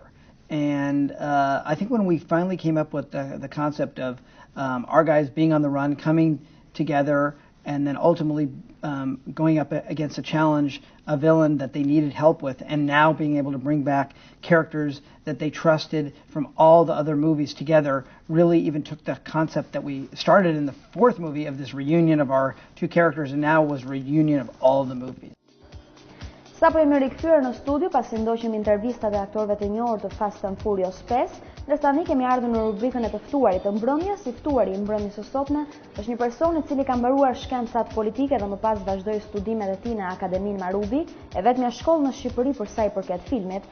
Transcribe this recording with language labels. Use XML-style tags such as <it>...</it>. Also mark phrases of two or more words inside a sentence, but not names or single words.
<en>And I think when we finally came up with the concept of our guys being on the run, coming together and then ultimately going up against a challenge, a villain that they needed help with, and now being able to bring back characters that they trusted from all the other movies together, really even took the concept that we started in the fourth movie of this reunion of our two characters, and now was reunion of all the movies.</en> <sq>Sapo jemi rikthyer në studio pasi ndoqëm intervistat e aktorëve të njohur të Fast and Furious 5, ndërsa tani kemi ardhur në rubrikën e të ftuarit të mbrëmjes. Si ftuari i mbrëmjes së sotme është një person i cili ka mbaruar shkencat politike dhe më pas vazhdoi studimet e tij në Akademinë Marubi, e vetmja shkollë në Shqipëri për sa i përket filmit.</sq>